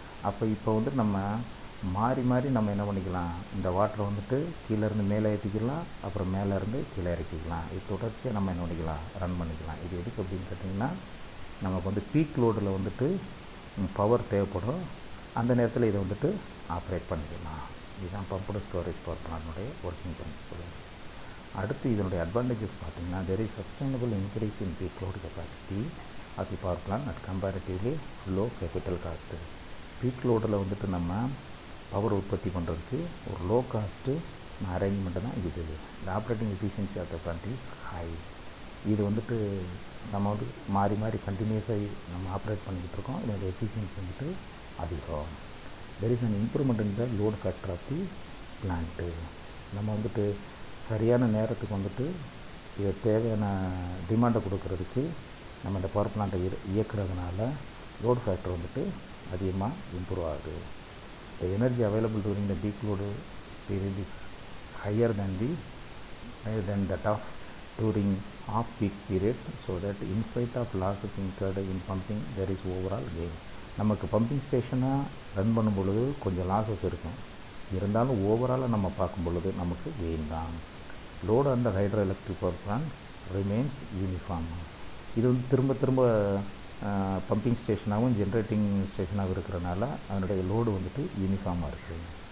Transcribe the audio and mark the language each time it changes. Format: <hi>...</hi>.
<ta>அப்போ இப்போ வந்துட்டு நம்ம மாறி மாறி நம்ம என்ன பண்ணிக்கலாம், இந்த வாட்டரை வந்துட்டு கீழேருந்து மேலே ஏற்றிக்கலாம், அப்புறம் மேலேருந்து கீழே இறக்கிக்கலாம். இது தொடர்ச்சியாக நம்ம என்ன பண்ணிக்கலாம், ரன் பண்ணிக்கலாம். இது எதுக்கு அப்படின்னு கேட்டிங்கன்னா, நமக்கு வந்து பீக் லோடில் வந்துட்டு பவர் தேவைப்படும், அந்த நேரத்தில் இதை வந்துட்டு ஆப்ரேட் பண்ணிக்கலாம். இதுதான் pumped storage power பிளான்னுடைய working principal. அடுத்து இதனுடைய அட்வான்டேஜஸ் பார்த்திங்கன்னா,</ta> <en>there is sustainable increase in peak load capacity of the power plant at comparatively low capital cost.</en> <ta>Peak லோடில் வந்துட்டு நம்ம பவர் உற்பத்தி பண்ணுறதுக்கு ஒரு லோ காஸ்ட்டு அரேஞ்ச்மெண்ட்டு தான் இது. இந்த</ta> <en>Operating efficiency of the plant is high.</en> <ta>இது வந்துட்டு நம்ம வந்து மாறி மாறி கண்டினியூஸாக நம்ம ஆப்ரேட் பண்ணிக்கிட்டு இருக்கோம். இதோட எஃபிஷியன்சி வந்துட்டு அதிகம்.</ta> <en>There is an improvement in the load factor of the plant.</en> <ta>நம்ம வந்துட்டு சரியான நேரத்துக்கு வந்துட்டு இது தேவையான டிமாண்டை கொடுக்கறதுக்கு நம்ம இந்த பவர் பிளான்ட்டை இயக்கிறதுனால லோட் ஃபேக்டர் வந்துட்டு அதிகமாக இம்ப்ரூவ் ஆகுது.</ta> <en>The energy available during the peak load period is higher than that of during off peak periods, so that in spite of losses incurred in pumping, there is overall gain.</en> <ta>நமக்கு pumping ஸ்டேஷனாக run பண்ணும் பொழுது கொஞ்சம் losses இருக்கும், இருந்தாலும் ஓவராலாக நம்ம பார்க்கும் பொழுது நமக்கு கெயின் தான்.</ta> <en>Load அந்த hydro electric power plant remains uniform.</en> <ta>இது வந்து திரும்ப திரும்ப பம்பிங் ஸ்டேஷனாகவும் ஜென்ரேட்டிங் ஸ்டேஷனாகவும் இருக்கிறனால அதனுடைய லோடு வந்துட்டு யூனிஃபார்மாக இருக்குது.</ta>